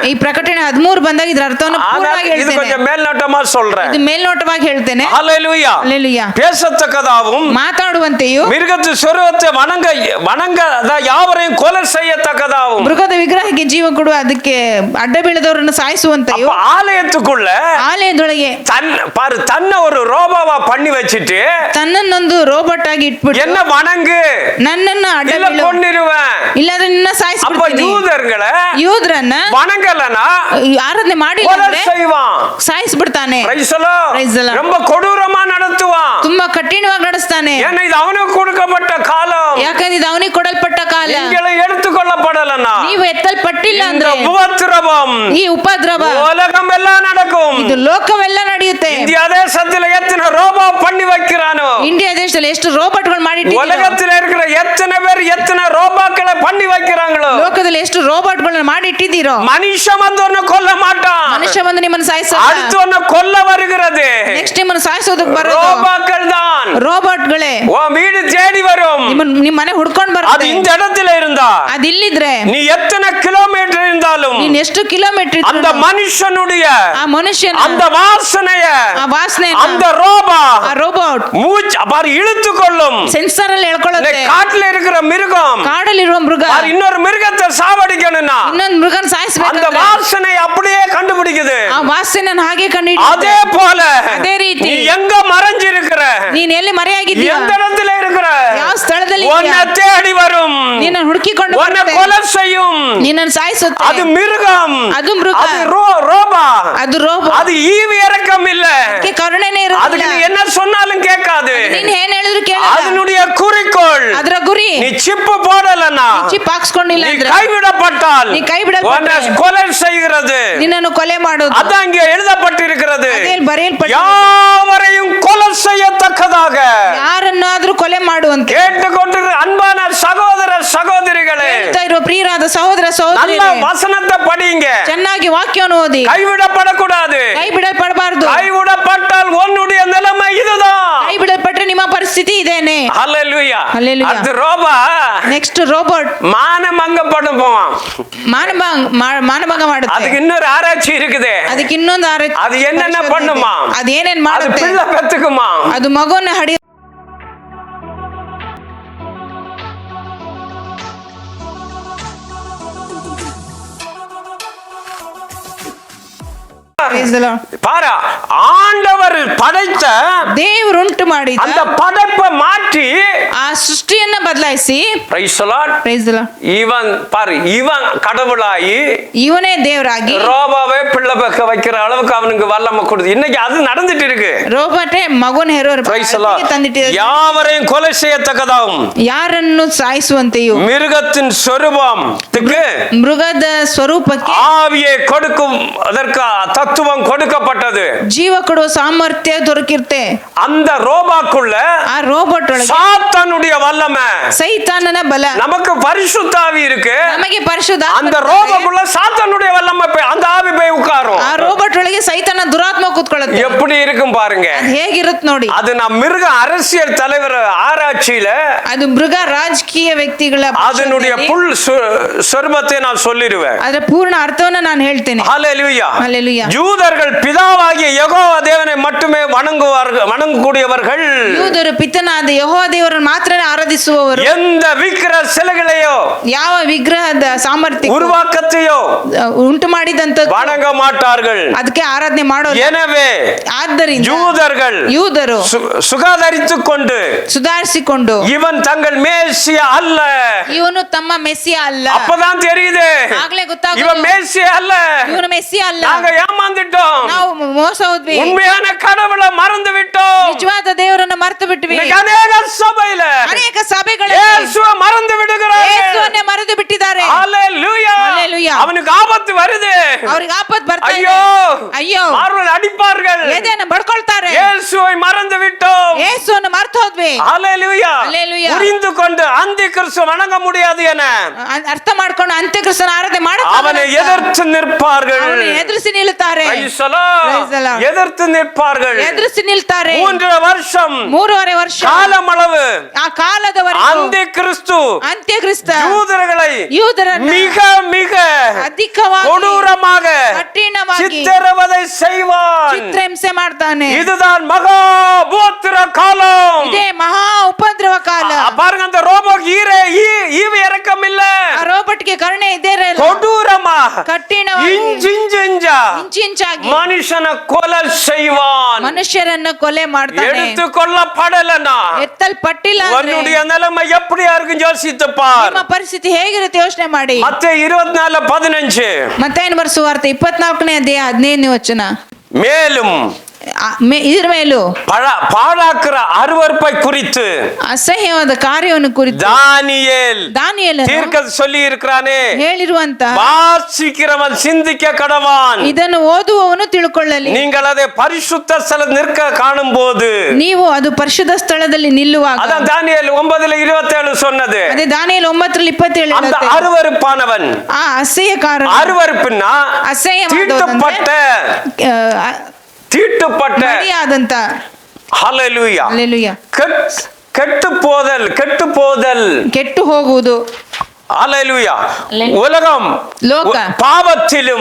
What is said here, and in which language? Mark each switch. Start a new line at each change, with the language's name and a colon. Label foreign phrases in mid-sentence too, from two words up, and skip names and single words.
Kannada: ಈ ಪ್ರಕಟಣೆ 13 ಬಂದಾಗ ಇದರ ಅರ್ಥವನ್ನು ಪೂರ್ಣವಾಗಿ
Tamil: இது
Kannada: ಹೇಳ್ತೇನೆ.
Tamil: கொஞ்சம் மேல்நோட்டமா சொல்றேன்.
Kannada: ಇದು ಮೇಲ್ನೋಟವಾಗಿ ಹೇಳ್ತೇನೆ.
Tamil: ஹல்லேலூயா.
Kannada: ಹಲ್ಲೆಲೂಯಾ.
Tamil: பேசத்தக்கதாவும்
Kannada: ಮಾತಾಡುವಂತೆಯೂ
Tamil: மிருகத்து சொரூபத்தை வணங்க யாவரையும் கொலை செய்யத்தக்கதாவும்.
Kannada: ಮೃಗದ ವಿಗ್ರಹಕ್ಕೆ ಜೀವ ಕೊಡುವ, ಅದಕ್ಕೆ ಅಡ್ಡ ಬೀಳದವರನ್ನು ಸಾಯಿಸುವಂತೆಯೂ.
Tamil: ஆலயத்துக்குள்ள
Kannada: ಆಲಯದೊಳಗೆ
Tamil: தன்னை ஒரு ரோபோவா பண்ணி வச்சிட்டு
Kannada: ತನ್ನನ್ನೊಂದು ರೋಬೋಟ್ ಆಗಿ ಇಟ್ಬಿಟ್ಟು
Tamil: என்ன வணங்கு,
Kannada: ನನ್ನನ್ನು ಅಡ್ಡ ಬೀಳು,
Tamil: கொன்னிருவேன்,
Kannada: ಇಲ್ಲಾಂದ್ರೆ ನಿನ್ನ ಸಾಯಿಸ್ಬಿಡ್ತೀನಿ. ಯೂದರನ್ನ
Tamil: வணங்கலனா
Kannada: ಆರಾಧನೆ ಮಾಡಿಲ್ಲ ಅಂದ್ರೆ ಸಾಯಿಸ್ಬಿಡ್ತಾನೆ.
Tamil: ரொம்ப கொடூரமா நடத்துவான்.
Kannada: ತುಂಬಾ ಕಠಿಣವಾಗಿ ನಡೆಸ್ತಾನೆ.
Tamil: ஏன்னா இது அவனுக்கு கொடுக்கப்பட்ட காலம்.
Kannada: ಯಾಕಂದ್ರೆ ಇದು ಅವನಿಗೆ ಕೊಡಲ್ಪಟ್ಟ ಕಾಲ.
Tamil: நீங்களே எடுத்துக்கொள்ளப்படலனா
Kannada: ನೀವು ಎತ್ತಲ್ಪಟ್ಟಿಲ್ಲ ಅಂದ್ರೆ
Tamil: ಉಪದ್ರವம்,
Kannada: ಈ ಉಪದ್ರವ
Tamil: உலகம் எல்லாம் நடக்கும்.
Kannada: ಇದು ಲೋಕವೆಲ್ಲ ನಡೆಯುತ್ತೆ.
Tamil: இந்தியா தேசத்துல எத்தனை ரோபோ பண்ணி வைக்கிறானோ,
Kannada: ಇಂಡಿಯಾ ದೇಶದಲ್ಲಿ ಎಷ್ಟು ರೋಬೋಟ್ಗಳು ಮಾಡಿಟ್ಟಿದ್ದಾರೆ.
Tamil: உலகத்துல இருக்கிற எத்தனை பேர் எத்தனை ரோபோக்களை பண்ணி வைக்கிறாங்களோ,
Kannada: ಲೋಕದಲ್ಲಿ ಎಷ್ಟು ರೋಬೋಟ್ಗಳನ್ನು ಮಾಡಿಟ್ಟಿದ್ದೀರೋ.
Tamil: மனுஷன் வந்து ஒன்னு கொல்ல மாட்டான்.
Kannada: ಮನುಷ್ಯ ಬಂದು ನಿಮ್ಮನ್ನು ಸಾಯಿಸಲ್ಲ.
Tamil: அடுத்து ஒன்னு கொல்ல வருகிறது.
Kannada: ನೆಕ್ಸ್ಟ್ ನಿಮ್ಮನ್ನು ಸಾಯಿಸೋದಕ್ಕೆ ಬರೋದು
Tamil: ரோபோக்கள் தான்.
Kannada: ರೋಬೋಟ್ಗಳೇ
Tamil: உன் வீடு தேடி வரும்.
Kannada: ನಿಮ್ಮ ಮನೆ ಹುಡ್ಕೊಂಡು
Tamil: அது
Kannada: ಬರುತ್ತೆ.
Tamil: இந்த இடத்துல இருந்தா,
Kannada: ಅದು ಇಲ್ಲಿದ್ರೆ
Tamil: நீ எத்தனை கிலோமீட்டர் இருந்தாலும்
Kannada: ನೀನ್ ಎಷ್ಟು ಕಿಲೋಮೀಟರ್
Tamil: அந்த மனுஷனுடைய
Kannada: ಆ ಮನುಷ್ಯನ
Tamil: அந்த வாசனைய
Kannada: ಆ ವಾಸನೆ
Tamil: அந்த ரோபோ
Kannada: ಆ ರೋಬೋಟ್
Tamil: மூச்சு பாரு இழுத்து கொள்ளும்.
Kannada: ಸೆನ್ಸರ್ ಅಲ್ಲಿ ಎಳ್ಕೊಳ್ಳುತ್ತೆ.
Tamil: காட்டுல இருக்கிற மிருகம்,
Kannada: ಕಾಡಲ್ಲಿರುವ ಮೃಗ
Tamil: இன்னொரு மிருகத்தை சாவடிக்கணும்னா
Kannada: ಇನ್ನೊಂದು ಮೃಗನ
Tamil: அந்த
Kannada: ಸಾಯಿಸಬೇಕು.
Tamil: வாசனை அப்படியே கண்டுபிடிக்குது.
Kannada: ಆ ವಾಸನೆ ಹಾಗೆ ಕಂಡು
Tamil: அதே போல
Kannada: ಅದೇ ರೀತಿ
Tamil: நீ எங்க மறைஞ்சிருக்கிற,
Kannada: ನೀನ್ ಎಲ್ಲಿ ಮರೆಯಾಗಿದ್ದೀಯ,
Tamil: எந்த இடத்துல இருக்கிற,
Kannada: ಯಾವ ಸ್ಥಳದಲ್ಲಿ
Tamil: உன்னை தேடி வரும்,
Kannada: ನಿನ್ನ ಹುಡುಕಿಕೊಂಡು
Tamil: உன்னை கொலை செய்யும்.
Kannada: ನಿನ್ನನ್ನು ಸಾಯಿಸುತ್ತೆ.
Tamil: அது மிருகம்,
Kannada: ಅದು ಮೃಗ,
Tamil: அது ரோபோ,
Kannada: ಅದು ರೋಬೋ.
Tamil: அது ஈவு இரக்கம் இல்ல.
Kannada: ಕರುಣೆನೇ
Tamil: அதுக்கு
Kannada: ಇರೋದಿಲ್ಲ.
Tamil: நீ என்ன சொன்னாலும் கேட்காது.
Kannada: ನೀನ್ ಏನ್ ಹೇಳಿದ್ರು ಹೇಳಿದ್ರು ಕೇಳಲ್ಲ.
Tamil: அதனுடைய குறிக்கோள்
Kannada: ಅದರ ಗುರಿ
Tamil: நீ சிப்பு போடலன்னா,
Kannada: ಚಿಪ್ ಹಾಕ್ಸ್ಕೊಂಡಿಲ್ಲ
Tamil: நீ
Kannada: ಅಂದ್ರೆ
Tamil: கைவிடப்பட்டால்
Kannada: நீ கைவிடப்பட்டರೆ
Tamil: உன்னை கொலை செய்கிறது.
Kannada: ನಿನ್ನನ್ನು ಕೊಲೆ ಮಾಡೋದು.
Tamil: அதான் இங்கே எழுதப்பட்டிருக்கிறது.
Kannada: ಅದೇ ಬರೆಯಲ್ಪಟ್ಟಿದೆ.
Tamil: யாவரையும் கொலை செய்யத்தக்கதாக.
Kannada: ಯಾರನ್ನಾದ್ರೂ ಕೊಲೆ ಮಾಡುವಂತೆ.
Tamil: கேட்டுக்கொண்டு அன்பான சகோதர சகோதரிகளே,
Kannada: ಹೇಳ್ತಾ ಇರುವ ಪ್ರಿಯರಾದ ಸಹೋದರ
Tamil: நல்ல
Kannada: ಸಹೋದರಿಯರೇ,
Tamil: வசனத்தை படிங்க.
Kannada: ಚೆನ್ನಾಗಿ ವಾಕ್ಯವನ್ನು ಓದಿ.
Tamil: கைவிடப்படக்கூடாது.
Kannada: ಕೈ ಬಿಡಲ್ಪಡಬಾರದು.
Tamil: கைவிடப்பட்டால் உன்னுடைய நிலைமை இதுதான்.
Kannada: ಕೈ ಬಿಡಲ್ಪಟ್ರೆ ನಿಮ್ಮ ಪರಿಸ್ಥಿತಿ ಇದೇನೆ.
Tamil: ஹல்லேலூயா. ஹல்லேலூயா. அது ரோபா
Kannada: ನೆಕ್ಸ್ಟ್ ರೋಬೋಟ್
Tamil: மானமங்கப்படும் போவான்.
Kannada: ಮಾನಭಂಗ ಮಾಡುತ್ತೆ.
Tamil: அதுக்கு இன்னொரு ஆராய்ச்சி இருக்குது.
Kannada: ಅದಕ್ಕೆ ಇನ್ನೊಂದು
Tamil: அது என்னென்ன பண்ணுமா?
Kannada: ಅದು ಏನೇನ್
Tamil: அது
Kannada: ಮಾಡುತ್ತೆ?
Tamil: பிள்ளை பெத்துக்குமா?
Kannada: ಅದು ಮಗುವನ್ನ ಹಡಿ
Tamil: பாரு, ஆண்டவர் படைத்த
Kannada: ದೇವರು ಉಂಟು ಮಾಡಿದ
Tamil: அந்த படைப்பை மாற்றி
Kannada: ಆ ಸೃಷ್ಟಿಯನ್ನ ಬದಲಾಯಿಸಿ
English: praise the Lord, praise the Lord,
Tamil: இவன் பாரு, இவன் கடவுளாகி
Kannada: ಇವನೇ ದೇವರಾಗಿ
Tamil: ரோபாவே பிள்ளை பெக்க வைக்கிற அளவுக்கு அவனுக்கு வல்லமை கொடுத்து இன்னைக்கு அது நடந்துட்டு இருக்கு.
Kannada: ರೋಬೋಟೇ ಮಗುನ ಹೆರೋರು
English: praise the Lord.
Kannada: ತಂದಿಟ್ಟಿದ್ದಾರೆ.
Tamil: யாவரையும் கொலை செய்யத்தக்கதாகும்
Kannada: ಯಾರನ್ನು ಸಾಯಿಸುವಂತೆಯೂ
Tamil: மிருகத்தின் சொரூபத்துக்கு
Kannada: ಮೃಗದ ಸ್ವರೂಪಕ್ಕೆ
Tamil: ஆவியை கொடுக்கும் அதற்கு தத்துவம் கொடுக்கப்பட்டது.
Kannada: ಜೀವ ಕೊಡುವ ಸಾಮರ್ಥ್ಯ ದೊರಕಿರುತ್ತೆ.
Tamil: அந்த ரோபாக்குள்ள
Kannada: ಆ ರೋಬೋಟ್ ಒಳಗೆ
Tamil: சாத்தானுடைய வல்லமை,
Kannada: ಸೈತಾನನ ಬಲ.
Tamil: நமக்கு பரிசுத்த ஆவி இருக்கு.
Kannada: ನಮಗೆ ಪರಿಶುದ್ಧ
Tamil: அந்த ரோபாக்குள்ள சாத்தானுடைய வல்லமை அந்த ஆவி போய் உட்காரும்.
Kannada: ಆ ರೋಬೋಟ್ ಒಳಗೆ ಸೈತಾನ ದುರಾತ್ಮ ಕೂತ್ಕೊಳ್ಳುತ್ತೆ.
Tamil: எப்படி இருக்கும் பாருங்க.
Kannada: ಅದು ಹೇಗಿರುತ್ತೆ ನೋಡಿ.
Tamil: அது நான் மிருக அரசியல் தலைவர் ஆராய்ச்சியில
Kannada: ಅದು ಮೃಗ ರಾಜಕೀಯ ವ್ಯಕ್ತಿಗಳ
Tamil: அதனுடைய புல் சொர்பத்தை நான் சொல்லிடுவேன்.
Kannada: ಅದರ ಪೂರ್ಣ ಅರ್ಥವನ್ನು ನಾನು ಹೇಳ್ತೇನೆ.
Tamil: ஹல்லேலூயா. ஹல்லேலூயா. யூதர்கள் பிதாவாகிய யெகோவா தேவனை மட்டுமே வணங்கக்கூடியவர்கள்.
Kannada: ಯೂದರು ಪಿತನಾದ ಯೆಹೋವ ದೇವರನ್ನು ಮಾತ್ರ ಆರಾಧಿಸುವವರು.
Tamil: எந்த விக்கிரக சிலைகளையோ
Kannada: ಯಾವ ವಿಗ್ರಹದ ಸಾಮರ್ಥ್ಯ
Tamil: உருவாக்கத்தையோ
Kannada: ಉಂಟು ಮಾಡಿದಂತ
Tamil: வணங்க மாட்டார்கள்.
Kannada: ಅದಕ್ಕೆ ಆರಾಧನೆ ಮಾಡೋದು.
Tamil: எனவே
Kannada: ಆದ್ದರಿಂದ ಯೂದರು
Tamil: சுகாதாரித்துக் கொண்டு
Kannada: ಸುಧಾರಿಸಿಕೊಂಡು
Tamil: இவன் தங்கள் மேசியா அல்ல,
Kannada: ಇವನು ತಮ್ಮ ಮೆಸ್ಸಿಯ ಅಲ್ಲ.
Tamil: அப்பதான் தெரியுது
Kannada: ಆಗ್ಲೇ ಗೊತ್ತಾಗೋದು
Tamil: இவன் மேசியா அல்ல,
Kannada: ಇವನು ಮೆಸ್ಸಿಯ ಅಲ್ಲ.
Tamil: நாங்க ஏமாந்துட்டோம்,
Kannada: ನಾವು ಮೋಸ ಹೋದ್ವಿ,
Tamil: உண்மையான கடவுளை மறந்து விட்டோம்.
Kannada: ನಿಜವಾದ ದೇವರನ್ನ ಮರೆತು ಬಿಟ್ವಿ.
Tamil: இன்னைக்கு ಅನೇಕ சபையில
Kannada: ಅನೇಕ ಸಭೆಗಳಲ್ಲಿ
Tamil: இயேசுவை மறந்து விடுகிறார்கள்.
Kannada: ಯೇಸುವನ್ನೇ ಮರೆತು ಬಿಟ್ಟಿದ್ದಾರೆ.
Tamil: ஹல்லேலூயா. ஹல்லேலூயா. அவனுக்கு ஆபத்து வருது.
Kannada: ಅವರಿಗೆ ಆಪತ್ತು ಬರ್ತಾ ಇದೆ.
Tamil: ஐயோ
Kannada: ಅಯ್ಯೋ
Tamil: மார்வல் அடிப்பார்கள்.
Kannada: ಎದೆಯನ್ನು ಬಡ್ಕೊಳ್ತಾರೆ.
Tamil: இயேசுவை மறந்து விட்டோம்.
Kannada: ಯೇಸುವನ್ನು ಮರೆತು ಹೋದ್ವಿ.
Tamil: ஹல்லேலூயா. ஹல்லேலூயா. புரிந்து கொண்டு அந்தி கிறிஸ்து வணங்க முடியாது என
Kannada: ಅರ್ಥ ಮಾಡ್ಕೊಂಡು ಅಂತ್ಯಕ್ರಿಸ್ತನ ಆರಾಧನೆ
Tamil: அவனை எதிர்த்து நிற்பார்கள்.
Kannada: ಅವನು ಎದುರಿಸಿ ನಿಲ್ಲುತ್ತಾರೆ.
English: Praise the Lord. Praise the Lord.
Tamil: எதிர்த்து நிற்பார்கள்.
Kannada: ಎದುರಿಸಿ ನಿಲ್ತಾರೆ.
Tamil: 3 வருஷம்
Kannada: 3.5 ವರ್ಷ
Tamil: காலமளவு
Kannada: ಆ ಕಾಲದವರೆಗೂ
Tamil: அந்தி கிறிஸ்து
Kannada: ಅಂತ್ಯಕ್ರಿಸ್ತ
Tamil: யூதர்களை மிக மிக
Kannada: ಅಧಿಕವಾಗಿ
Tamil: கொடூரமாக
Kannada: ಕಠಿಣವಾಗಿ
Tamil: சித்திரவதை செய்வான்.
Kannada: ಚಿತ್ರಹಿಂಸೆ ಮಾಡ್ತಾನೆ.
Tamil: இதுதான் மகா உபத்திர காலம்.
Kannada: ಇದೇ ಮಹಾ ಉಪದ್ರವ ಕಾಲ.
Tamil: பாருங்க, அந்த ரோபோக்கு ஈவு இறக்கம் இல்ல.
Kannada: ಆ ರೋಬೋಟ್ಗೆ ಕರುಣೆ ಇದೇ ಇರಲ್ಲ.
Tamil: கொடூரமா
Kannada: ಕಠಿಣವಾಗಿ ಇಂಚಿಂಚಾಗಿ
Tamil: மனுஷனை கொலை செய்வான்.
Kannada: ಮನುಷ್ಯರನ್ನು ಕೊಲೆ ಮಾಡ್ತಾನೆ.
Tamil: எடுத்துக்கொள்ளப்படலனா
Kannada: ಎತ್ತಲ್ಪಟ್ಟಿಲ್ಲ
Tamil: உன்னுடைய நிலைமை எப்படியா இருக்கும் யோசித்து பார்.
Kannada: ನಿಮ್ಮ ಪರಿಸ್ಥಿತಿ ಹೇಗಿರುತ್ತೆ ಯೋಚನೆ ಮಾಡಿ.
Tamil: மத்தேயு 24:15
Kannada: ಮತ್ತಾಯನ ಬರೆದ ಸುವಾರ್ತೆ 24ನೇ ಅಧ್ಯಾಯ 15ನೇ ವಚನ.
Tamil: மேலும்
Kannada: ಇದರ ಮೇಲೂ
Tamil: பாழாக்குற அருவருப்பை குறித்து
Kannada: ಅಸಹ್ಯವಾದ ಕಾರ್ಯವನ್ನು ಕುರಿತು ದಾನಿಯೇಲ
Tamil: தீர்க்க சொல்லி இருக்கிறானே,
Kannada: ಹೇಳಿರುವಂತ
Tamil: வாசிக்கிறவன் சிந்திக்க கடவான்.
Kannada: ಇದನ್ನು ಓದುವವನು ತಿಳ್ಕೊಳ್ಳಲಿ.
Tamil: நீங்கள் அதை பரிசுத்த ஸ்தல நிற்க காணும் போது,
Kannada: ನೀವು ಅದು ಪರಿಶುದ್ಧ ಸ್ಥಳದಲ್ಲಿ ನಿಲ್ಲುವಾಗ,
Tamil: அதான் தானியேல் 9:27 சொன்னது.
Kannada: ಅದೇ ದಾನಿಯೇಲ 9:27
Tamil: அந்த அருவருப்பானவன்,
Kannada: ಆ ಅಸಹ್ಯಕಾರ
Tamil: அருவருப்புன்னா தீட்டுப்பட்ட
Kannada: ಮಡಿಯಾದಂತ.
Tamil: ஹல்லேலூயா.
Kannada: ಹಲ್ಲೆಲೂಯಾ.
Tamil: ಕೆಟ್ಟು போதல்
Kannada: ಕೆಟ್ಟು ಹೋಗುವುದು.
Tamil: ஹல்லேலூயா. உலகம்
Kannada: ಲೋಕ
Tamil: பாவத்திலும்